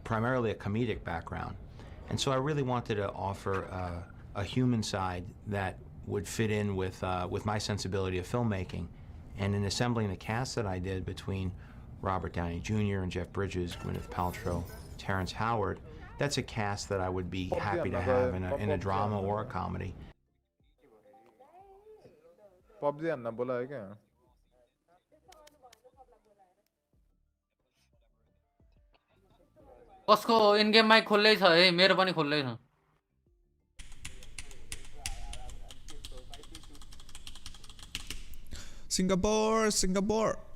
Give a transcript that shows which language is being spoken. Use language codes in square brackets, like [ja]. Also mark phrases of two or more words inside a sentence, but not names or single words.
[en] primarily a comedic background. And so I really wanted to offer a human side that would fit in with my sensibility of filmmaking. And in assembling the cast that I did between Robert Downey Jr. and Jeff Bridges, Gwyneth Paltrow, Terrence Howard, that's a cast that I would be happy to have in a drama or a comedy. [hi] PUBG अन्ना बोला है क्या? [ne] कसको [en] in game mic [ne] खोल्लै छ है मेरो पनि खोल्लै छ Singapore, Singapore.